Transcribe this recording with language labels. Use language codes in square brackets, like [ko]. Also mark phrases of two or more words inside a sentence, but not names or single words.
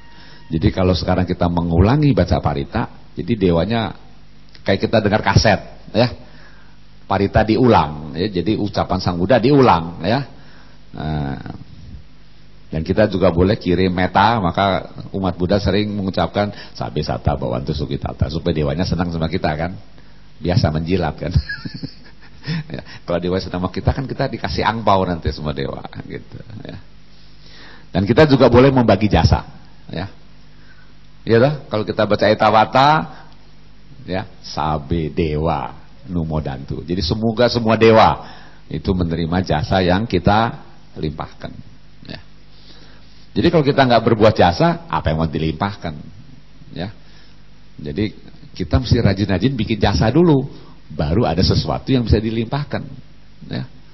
[id] Jadi kalau sekarang kita mengulangi baca parita, jadi dewanya kayak kita dengar kaset ya. Parita diulang ya, jadi ucapan Sang Buddha diulang ya. Dan kita juga boleh kirim meta, maka umat Buddha sering mengucapkan [pi] sabe sata bawantu sukitata [id] supaya dewanya senang sama kita kan. Biasa menjilat kan. Ya, kalau dewa senang sama kita kan kita dikasih angpau nanti semua dewa gitu ya. Dan kita juga boleh membagi jasa ya. Iya toh, kalau kita baca Etawata ya, [pi] sabe dewa numodantu. [id] Jadi semoga semua dewa itu menerima jasa yang kita limpahkan ya. Jadi kalau kita nggak berbuat jasa, apa yang mau dilimpahkan ya. Jadi kita mesti rajin-rajin bikin jasa dulu, baru ada sesuatu yang bisa dilimpahkan ya.